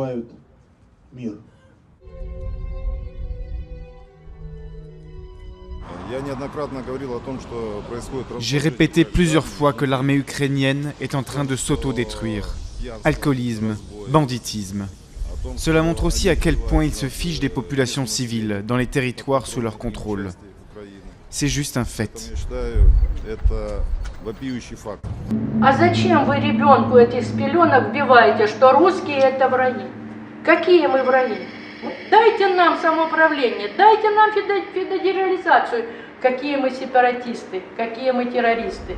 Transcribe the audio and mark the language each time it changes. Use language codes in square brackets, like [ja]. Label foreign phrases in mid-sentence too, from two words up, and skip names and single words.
[fr] J'ai répété plusieurs fois que l'armée ukrainienne est en train de s'auto-détruire. Alcoolisme, banditisme. Cela montre aussi à quel point ils se fichent des populations civiles dans les territoires sous leur contrôle. C'est juste un fait. [ru] А зачем вы ребенку этих с пеленок вбиваете, что русские это враги? Какие мы враги? Дайте нам самоуправление, дайте нам федерализацию. Какие мы сепаратисты, какие мы террористы.